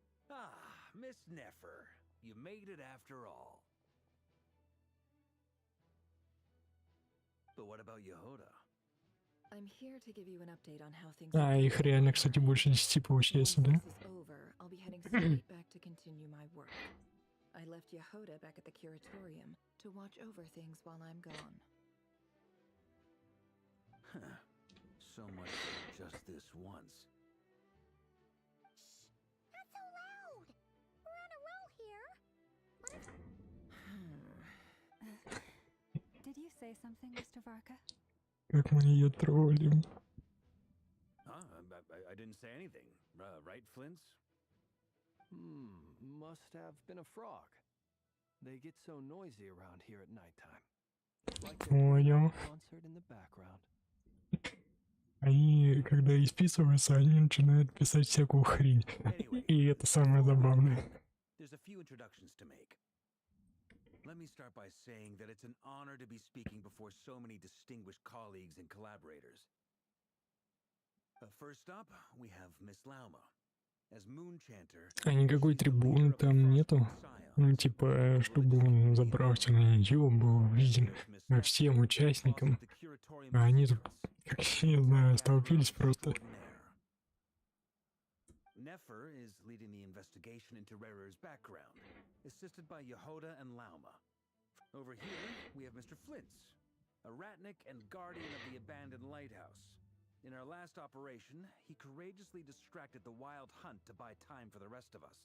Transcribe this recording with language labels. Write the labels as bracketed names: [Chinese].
[English] Ah, Miss Nefer, you made it after all. But what about Yehoda? I'm here to give you an update on how things [Russian] Их реально, кстати, больше 10 получается, да? [English] Once this is over, I'll be heading straight back to continue my work. I left Yehoda back at the curatorium to watch over things while I'm gone. So much for just this once. Not so loud! We're on a roll here! Did you say something, Mr. Varka? [Russian] Как мы ее троллим. [English] I didn't say anything. Right, Flints? Must have been a frog. They get so noisy around here at nighttime. Like [Russian] Понял. [English] concert in the background. [Russian] Они, когда исписываются, они начинают писать всякую хрень. И это самое забавное. [English] There's a few introductions to make. Let me start by saying that it's an honor to be speaking before so many distinguished colleagues and collaborators. First up, we have Miss Lauma. As Moon Chanter, [Russian] А никакой трибуны там нету? Ну, типа, чтобы он забрался на нее, был виден всем участникам. А они тут, как я не знаю, столпились просто. [English] Nefer is leading the investigation into Rerer's background, assisted by Yehoda and Lauma. Over here, we have Mr. Flintz, a ratnik and guardian of the abandoned lighthouse. In our last operation, he courageously distracted the wild hunt to buy time for the rest of us.